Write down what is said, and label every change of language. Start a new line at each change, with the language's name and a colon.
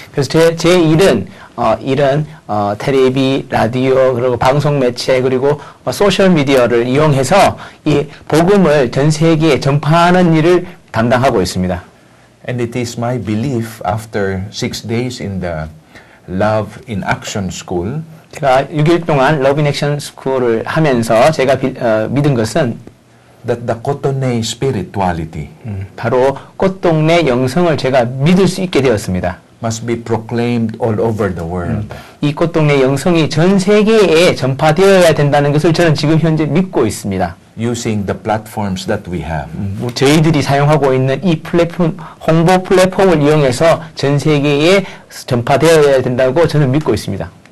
Korean: 그래서 제 일은 이런 텔레비, 라디오, 그리고 방송 매체, 그리고 소셜 미디어를 이용해서 이 복음을 전 세계에 전파하는 일을 담당하고 있습니다.
English: And it is my belief after 6 days in the Love in Action School
Korean: 제가 6일 동안 러브 인 액션 스쿨을 하면서 제가 믿은 것은
English: that the Cotonou spirituality
Korean: 바로 꽃동네 영성을 제가 믿을 수 있게 되었습니다.
English: must be proclaimed all over the world.
Korean: 이 꽃동네 영성이 전 세계에 전파되어야 된다는 것을 저는 지금 현재 믿고 있습니다.
English: Using the platforms that we have.
Korean: 저희들이 사용하고 있는 이 플랫폼, 홍보 플랫폼을 이용해서 전 세계에 전파되어야 된다고 저는 믿고 있습니다.